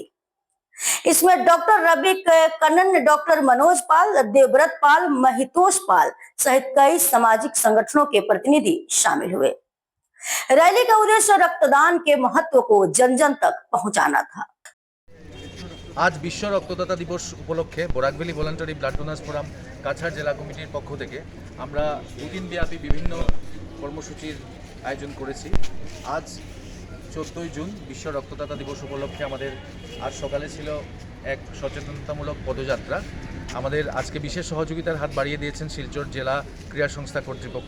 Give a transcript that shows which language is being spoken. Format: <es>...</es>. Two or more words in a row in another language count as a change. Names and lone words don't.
<hi>इसमें डॉक्टर रवि कन्नन, डॉक्टर मनोज पाल, देवव्रत पाल, महितोष पाल सहित कई सामाजिक संगठनों के प्रतिनिधि शामिल हुए। रैली का उद्देश्य रक्तदान के महत्व को जन जन तक पहुंचाना था।</hi> <bn>আজ বিশ্ব রক্তদাতা দিবস উপলক্ষে বরাক ভ্যালি ভলান্টারি ব্লাড ডোনার্স ফোরাম কাছাড় জেলা কমিটির পক্ষ থেকে আমরা দুদিনব্যাপী বিভিন্ন কর্মসূচির আয়োজন করেছি। আজ 14 জুন বিশ্ব রক্তদাতা দিবস উপলক্ষে আমাদের আজ সকালে ছিল এক সচেতনতামূলক পদযাত্রা। আমাদের আজকে বিশেষ সহযোগিতার হাত বাড়িয়ে দিয়েছেন শিলচর জেলা ক্রীড়া সংস্থা কর্তৃপক্ষ।</bn>